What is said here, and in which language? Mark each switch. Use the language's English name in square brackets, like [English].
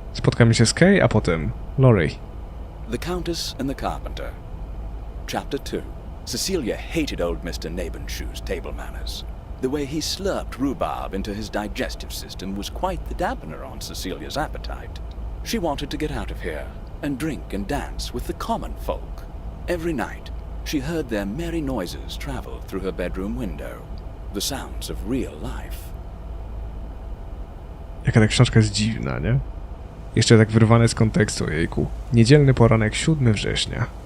[Polish] Spotkamy się z Kay, a potem Laurie. [English] The Countess and the Carpenter. Chapter 2. Cecilia hated old Mr. Nabenshoe's table manners. The way he slurped rhubarb into his digestive system was quite the dampener on Cecilia's appetite. She wanted to get out of here and drink and dance with the common folk. Every night, she heard their merry noises travel through her bedroom window. The sounds of real life. [Polish] Jaka ta książka jest dziwna, nie? Jeszcze tak wyrwane z kontekstu, jejku. Niedzielny poranek, 7 września.